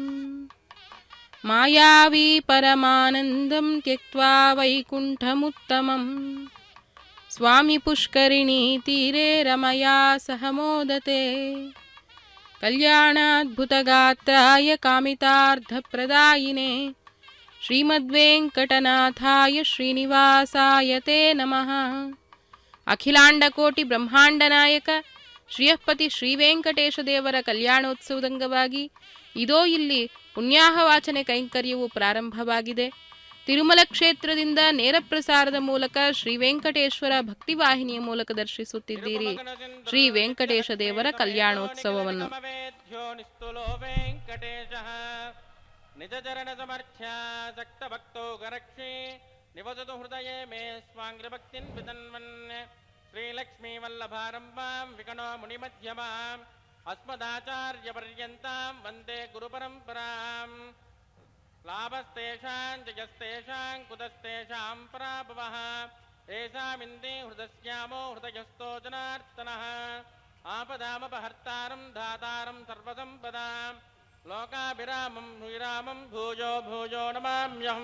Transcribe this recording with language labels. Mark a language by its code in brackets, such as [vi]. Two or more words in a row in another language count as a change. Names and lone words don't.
[sa] మాయావీ పరమానందం త్యక్త్వా వైకుంఠముత్తమం స్వామి పుష్కరిణీ తీరే రమయా సహ మోదతే. కళ్యాణాద్భుతగాత్రాయ కామితార్థప్రదాయినే శ్రీమద్వేంకటనాథాయ శ్రీనివాసాయ తే నమః. [kn] ಅಖಿಲಾಂಡಕೋಟಿ ಬ್ರಹ್ಮಾಂಡ ನಾಯಕ ಶ್ರೀಯಃಪತಿ ಶ್ರೀವೆಂಕಟೇಶದೇವರ ಕಲ್ಯಾಣೋತ್ಸವದಂಗವಾಗಿ ಇದೋ ಇಲ್ಲಿ ಪುಣ್ಯಾಹವಾಚನೆ ಕೈಂಕರ್ಯವು ಪ್ರಾರಂಭವಾಗಿದೆ. ತಿರುಮಲ ಕ್ಷೇತ್ರದಿಂದ ನೇರ ಪ್ರಸಾರದ ಮೂಲಕ ಶ್ರೀ ವೆಂಕಟೇಶ್ವರ ಭಕ್ತಿವಾಹಿನಿಯ ಮೂಲಕ ದರ್ಶಿಸುತ್ತಿದ್ದೀರಿ ಶ್ರೀ ವೆಂಕಟೇಶ ದೇವರ ಕಲ್ಯಾಣೋತ್ಸವವನ್ನು. [sa] ನಿಜ ಚರಣ ಸಮರ್ಥ್ಯ ಸಕ್ತ ಭಕ್ತೋ ಗರಕ್ಷಿ ನಿವಸತು ಹೃದಯೇ ಮೇ ಸ್ವಾಂಗ್ರ ಭಕ್ತಿನ್ ವಿದನ್ವನ್. ಶ್ರೀಲಕ್ಷ್ಮೀ ವಲ್ಲಭಾರಂಭಾಂ ವಿಕಣೋ ಮುನಿಮಧ್ಯಮಾಂ ಅಸ್ಮದಾಚಾರ್ಯ ಪರ್ಯಂತಾಂ ವಂದೇ ಗುರು ಪರಂಪರಾಂ. లాభస్తేషాం జయస్తేషాం కుతస్తేషాం పరాభవః ఏషామిందే హృదస్యామో హృదయస్థో జనార్దనః. ఆపదామపహర్తారం ధాతారం సర్వసంపదాం లోకాభిరామం శ్రీరామం భూయో భూయో నమామ్యహం.